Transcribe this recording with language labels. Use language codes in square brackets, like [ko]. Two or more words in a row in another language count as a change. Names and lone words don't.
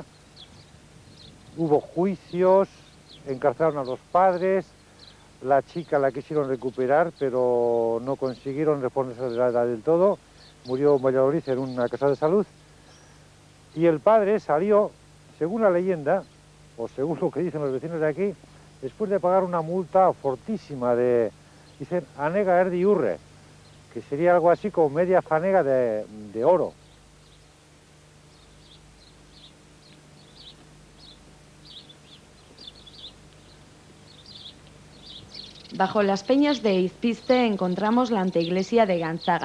[es] Hubo juicios, encarcelaron a los padres, la chica la quisieron recuperar, pero no consiguieron reponerse del todo, murió en Valladolid en una casa de salud, y el padre salió, según la leyenda, o según lo que dicen los vecinos de aquí, después de pagar una multa fortísima de, dicen, [eu] anega erdi urre, [es] que sería algo así como media fanega de oro. Bajo las peñas de Izpizte encontramos la anteiglesia de Ganzaga.